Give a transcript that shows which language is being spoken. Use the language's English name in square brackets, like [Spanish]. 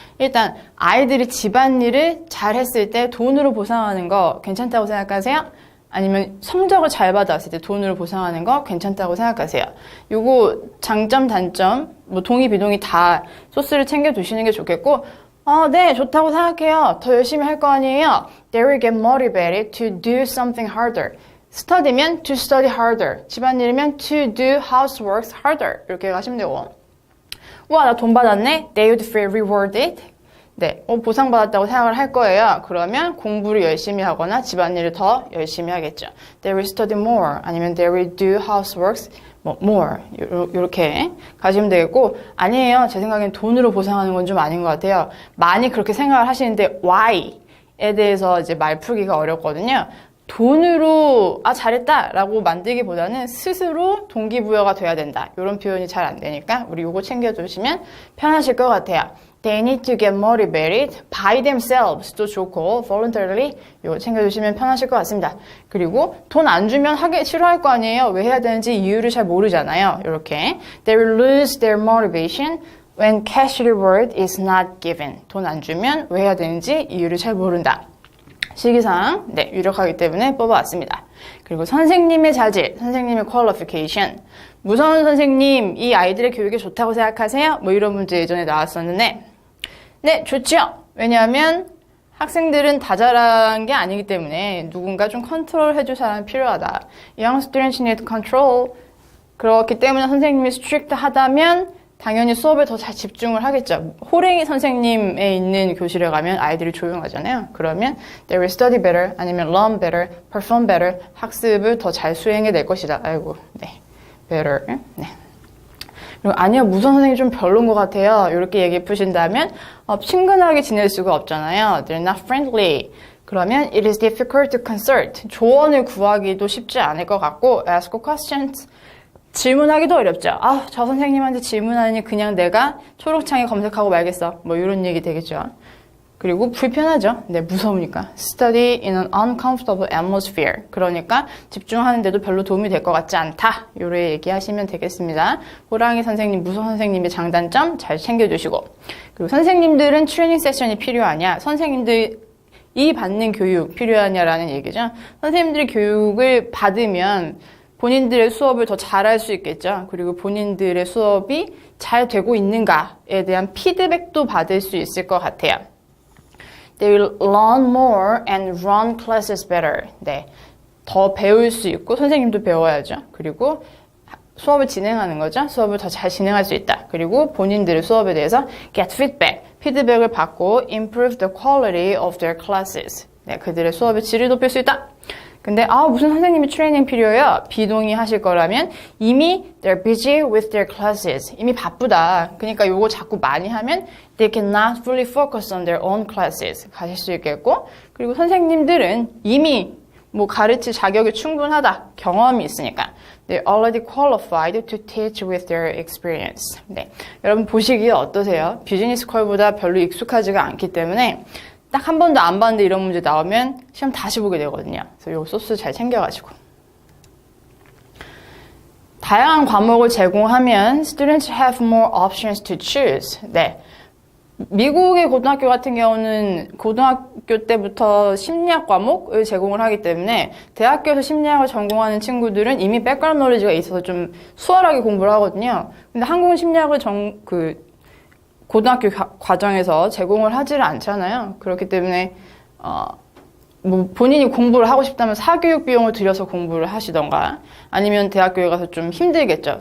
[Korean] 일단 아이들이 집안일을 잘 했을 때 돈으로 보상하는 거 괜찮다고 생각하세요? 아니면 성적을 잘 받았을 때 돈으로 보상하는 거 괜찮다고 생각하세요? 요거 장점, 단점, 뭐 동의, 비동의 다 소스를 챙겨 두시는 게 좋겠고 네, 좋다고 생각해요. 더 열심히 할 거 아니에요? [English] They will get motivated to do something harder. study면 to study harder. [Korean] 집안일이면 [English] to do housework harder. [Korean] 이렇게 가시면 되고. 우와, 나 돈 받았네? [English] They would feel rewarded. [Korean] 네, 보상받았다고 생각을 할 거예요. 그러면 공부를 열심히 하거나 집안일을 더 열심히 하겠죠. [English] They will study more. [Korean] 아니면 [English] they will do housework more. [Korean] 이렇게 가시면 되겠고, 아니에요. 제 생각엔 돈으로 보상하는 건 좀 아닌 것 같아요. 많이 그렇게 생각을 하시는데 why에 대해서 이제 말 풀기가 어렵거든요. 돈으로 잘했다 라고 만들기보다는 스스로 동기부여가 돼야 된다. 이런 표현이 잘 안 되니까 우리 이거 챙겨두시면 편하실 것 같아요. [English] They need to get motivated by themselves [Korean] 도 좋고 [English] voluntarily [Korean] 이거 챙겨주시면 편하실 것 같습니다. 그리고 돈 안 주면 하기 싫어할 거 아니에요. 왜 해야 되는지 이유를 잘 모르잖아요. 이렇게 [English] They will lose their motivation when cash reward is not given. [Korean] 돈 안 주면 왜 해야 되는지 이유를 잘 모른다. 시기상 유력하기 때문에 뽑아왔습니다. 그리고 선생님의 자질, 선생님의 qualification. 무서운 선생님, 이 아이들의 교육에 좋다고 생각하세요? 뭐 이런 문제 예전에 나왔었는데 네, 좋죠. 왜냐하면 학생들은 다 잘한 게 아니기 때문에 누군가 좀 컨트롤 해줄 사람이 필요하다. [English] Young students need control. [Korean] 그렇기 때문에 선생님이 strict 하다면 당연히 수업에 더 잘 집중을 하겠죠. 호랭이 선생님에 있는 교실에 가면 아이들이 조용하잖아요. 그러면 [English] they will study better, [Korean] 아니면 [English] learn better, perform better, [Korean] 학습을 더 잘 수행해낼 것이다. 아이고, 네, better, 네. 그리고 아니요, 무서운 선생님 좀 별론 것 같아요. 이렇게 얘기해 푸신다면 친근하게 지낼 수가 없잖아요. [English] They're not friendly. [Korean] 그러면 [English] it is difficult to consult. [Korean] 조언을 구하기도 쉽지 않을 것 같고 [English] ask questions. [Korean] 질문하기도 어렵죠. 저 선생님한테 질문하니 그냥 내가 초록창에 검색하고 말겠어. 뭐 이런 얘기 되겠죠. 그리고 불편하죠. 네, 무서우니까. [English] Study in an uncomfortable atmosphere. [Korean] 그러니까 집중하는데도 별로 도움이 될 것 같지 않다. 요래 얘기하시면 되겠습니다. 호랑이 선생님, 무서운 선생님의 장단점 잘 챙겨주시고. 그리고 선생님들은 트레이닝 세션이 필요하냐? 선생님들이 받는 교육 필요하냐라는 얘기죠. 선생님들이 교육을 받으면 본인들의 수업을 더 잘할 수 있겠죠. 그리고 본인들의 수업이 잘 되고 있는가에 대한 피드백도 받을 수 있을 것 같아요. [English] They will learn more and run classes better. [Korean] 네, 더 배울 수 있고 선생님도 배워야죠. 그리고 수업을 진행하는 거죠. 수업을 더 잘 진행할 수 있다. 그리고 본인들의 수업에 대해서 [English] get feedback, [Korean] 피드백을 받고 [English] improve the quality of their classes. [Korean] 네, 그들의 수업의 질을 높일 수 있다. 근데 무슨 선생님이 트레이닝 필요해요? 비동의 하실 거라면 이미 [English] they're busy with their classes. [Korean] 이미 바쁘다. 그러니까 요거 자꾸 많이 하면 [English] they cannot fully focus on their own classes. [Korean] 가실 수 있겠고 그리고 선생님들은 이미 가르칠 자격이 충분하다. 경험이 있으니까. [English] They're already qualified to teach with their experience. [Korean] 네, 여러분 보시기에 어떠세요? 비즈니스 컬보다 별로 익숙하지가 않기 때문에 딱 한 번도 안 봤는데 이런 문제 나오면 시험 다시 보게 되거든요. 그래서 요 소스 잘 챙겨가지고. 다양한 과목을 제공하면 [English] students have more options to choose. [Korean] 네. 미국의 고등학교 같은 경우는 고등학교 때부터 심리학 과목을 제공을 하기 때문에 대학교에서 심리학을 전공하는 친구들은 이미 백그라운드 노리지가 있어서 좀 수월하게 공부를 하거든요. 근데 한국은 심리학을 고등학교 과정에서 제공을 하지를 않잖아요. 그렇기 때문에 뭐 본인이 공부를 하고 싶다면 사교육 비용을 들여서 공부를 하시던가 아니면 대학교에 가서 좀 힘들겠죠.